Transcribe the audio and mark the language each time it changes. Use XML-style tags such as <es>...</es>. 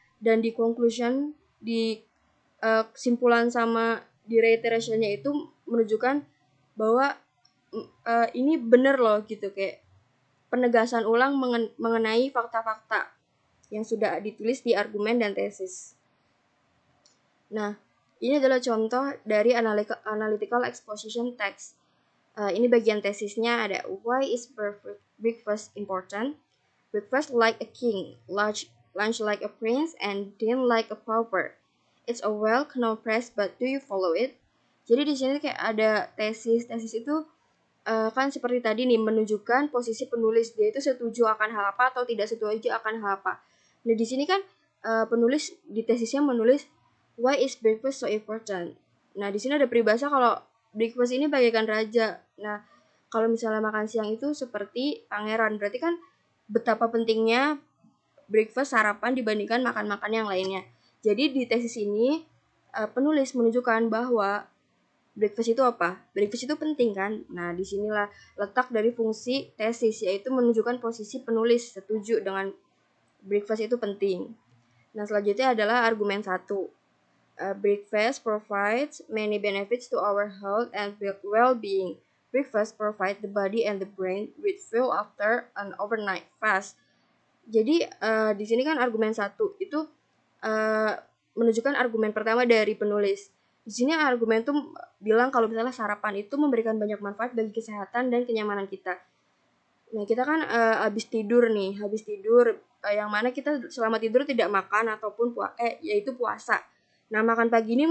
<id>Dan di conclusion, di kesimpulan sama di reiterationnya itu menunjukkan bahwa ini benar loh gitu, kayak penegasan ulang mengenai fakta-fakta yang sudah ditulis di argumen dan tesis. Nah, ini adalah contoh dari analytical exposition text. Ini bagian tesisnya ada</id> <en>why is breakfast important? Breakfast like a king, lunch like a prince, and dinner like a pauper. It's a well-known phrase, but do you follow it?</en> <id>Jadi di sini kayak ada tesis. Tesis itu kan seperti tadi nih menunjukkan posisi penulis, dia itu setuju akan hal apa atau tidak setuju akan hal apa. Nah, di sini kan penulis di tesisnya menulis</id> <en>why is breakfast so important.</en> <id>Nah, di sini ada peribahasa kalau breakfast ini bagaikan raja. Nah, kalau misalnya makan siang itu seperti pangeran, berarti kan betapa pentingnya breakfast sarapan dibandingkan makan-makan yang lainnya. Jadi di tesis ini penulis menunjukkan bahwa breakfast itu apa? Breakfast itu penting kan? Nah, disinilah letak dari fungsi tesis, yaitu menunjukkan posisi penulis setuju dengan breakfast itu penting. Nah, selanjutnya adalah argumen 1.</id> <en>Breakfast provides many benefits to our health and well-being. Breakfast provides the body and the brain with fuel after an overnight fast.</en> <id>Jadi di sini kan argumen 1 itu menunjukkan argumen pertama dari penulis. Di sini argumen tuh bilang kalau misalnya sarapan itu memberikan banyak manfaat bagi kesehatan dan kenyamanan kita. Nah, kita kan habis tidur, yang mana kita selama tidur tidak makan ataupun yaitu puasa. Nah, makan pagi ini</id>